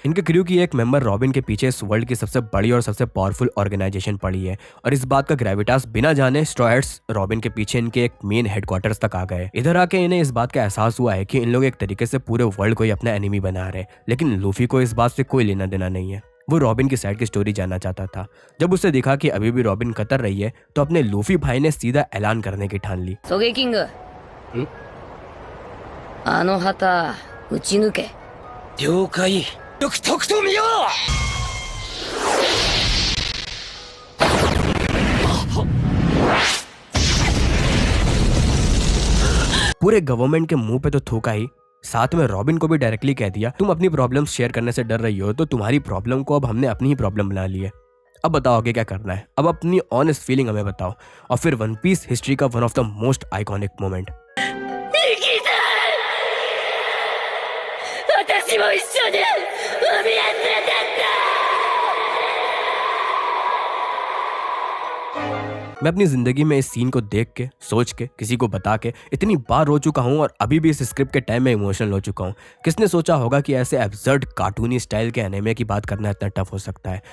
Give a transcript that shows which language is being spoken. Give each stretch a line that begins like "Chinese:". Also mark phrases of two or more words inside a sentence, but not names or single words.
Hindi: इनके क्रू की एक मेंबर रॉबिन के पीछे इस वर्ल्ड की सबसे बड़ी और सबसे
English: powerful organization
Hindi: पड़ी है, और इस बात का ग्रेविटास बिना जाने स्ट्रॉ हैट्स रॉबिन के पीछे इनके एक
English: main headquarters
Hindi: तक आ गए। इधर आके इन्हें इस बात का एहसास हुआ है कि इन लोग एक तरीके से पूरे वर्ल्ड को ही अपना एनिमी बना रहे, लेकिन लूफी को इस बात से कोई लेना देना नहीं है। वो रॉबिन की साइड की स्टोरी जानना चाहता था। जब उसे दिखा कि अभी भी रॉबिन कतर रही है तो अपने लूफी भाई ने सीधा ऐलान करने की ठान ली।
Japanese: ソゲキングあの旗撃ち抜け。了解。よくとくと見よう。
Hindi: पूरे गवर्नमेंट के मुंह पे तो थूका ही, साथ में रॉबिन को भी डायरेक्टली कह दिया तुम अपनी
English: problems share
Hindi: करने से डर रही हो तो तुम्हारी प्रॉब्लम को अब हमने अपनी ही प्रॉब्लम बना ली है। अब बताओ आगे क्या करना है। अब अपनी
English: honest feeling
Hindi: हमें बताओ। और फिर वन पीस हिस्ट्री का
English: one of the most iconic moment.
Japanese: 私も一緒に海へ連れてって。
Hindi: मैं अपनी जिंदगी में इस सीन को देख के सोच के किसी को बता के इतनी बार रो चुका हूँ और अभी भी इस स्क्रिप्ट के टाइम में इमोशनल हो चुका हूँ। किसने सोचा होगा कि ऐसे
English: absurd cartoony style
Hindi: के एनिमे की बात करना इतना टफ हो सकता है।